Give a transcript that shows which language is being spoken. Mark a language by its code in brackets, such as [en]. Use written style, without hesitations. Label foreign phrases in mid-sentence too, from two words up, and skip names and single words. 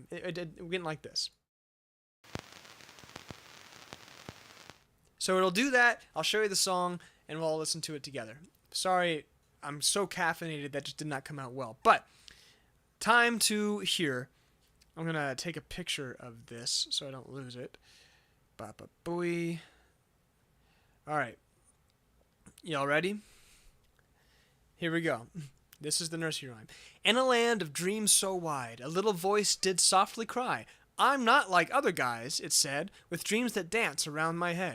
[en] It went like this. So it'll do that. I'll show you the song, and we'll all listen to it together. Sorry, I'm so caffeinated that just did not come out well. But time to hear. I'm going to take a picture of this so I don't lose it. Ba-ba-booey. All right. Y'all ready? Here we go. This is the nursery rhyme. In a land of dreams so wide, a little voice did softly cry. I'm not like other guys, it said, with dreams that dance around my head.